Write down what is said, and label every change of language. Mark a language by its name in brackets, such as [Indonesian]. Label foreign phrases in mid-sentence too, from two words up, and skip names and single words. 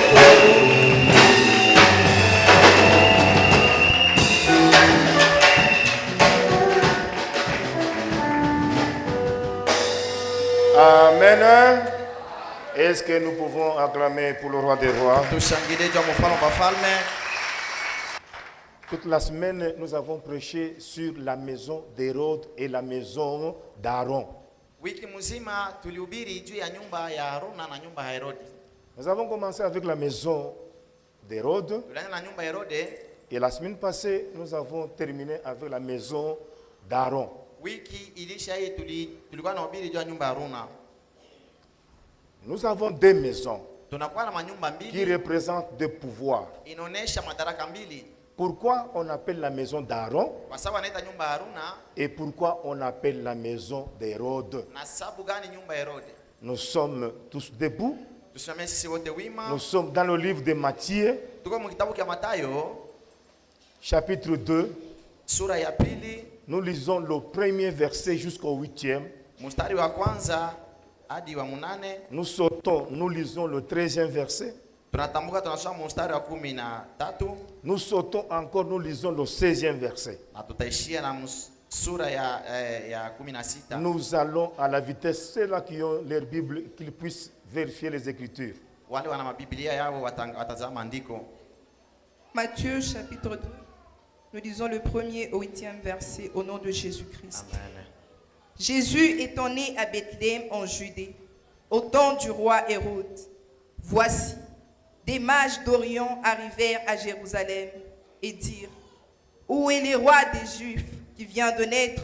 [French] Amen. Est-ce que nous pouvons acclamer pour le roi des rois? [Swahili] Tushangilie juu ya mfalme wa wafalme. [French] Toute la semaine, nous avons prêché sur la maison d'Hérode et la maison d'Aaron. [Swahili] Wiki mzima tulihubiri juu ya nyumba ya Haruna na nyumba ya Herodi. [French] Nous avons commencé avec la maison d'Hérode [Swahili] Tulianza na nyumba ya Herode. [French] et la semaine passée, nous avons terminé avec la maison d'Aaron. [Swahili] Wiki ilisha hii tulikuwa nahubiri juu ya nyumba ya Haruna. [French] Nous avons deux maisons [Swahili] Tunakuwa na manyumba [French] qui [Swahili] mbili [French] représentent deux pouvoirs. [Swahili] inaonesha madaraka mbili. [French] Pourquoi on appelle la maison d'Aaron [Swahili] Kwa sababu anaita nyumba ya Haruna [French] et pourquoi on appelle la maison d'Hérode? [Swahili] na sababu gani nyumba ya Herode? [French] Nous sommes tous debout. [Swahili] Tusimame sisi wote wima. [French] Nous sommes dans le livre de Matthieu, [Swahili] Tuko mu kitabu cha Mathayo [French] chapitre 2. [Swahili] sura ya pili [French] Nous lisons le premier verset jusqu'au 8e. [Swahili] mstari wa kwanza hadi wa 8. [French] Nous sautons, nous lisons le 13e verset. [Swahili] Tunatambuka tunasoma mstari wa 13 [French] Nous sautons encore, nous lisons le 16e verset. [Swahili] na tutaishia na sura ya 16. [French] Nous allons à la vitesse. Ceux-là qui ont leur Bible, qu'ils puissent vérifier les Écritures. [Swahili] Wale wana mabiblia yao watazama andiko. [French] Matthieu chapitre 2, nous lisons le 1er au 8e verset au nom de Jésus-Christ. Amen. Jésus étant né à Bethléem en Judée, au temps du roi Hérode. Voici, des mages d'Orient arrivèrent à Jérusalem et dirent, où est le roi des Juifs qui vient de naître?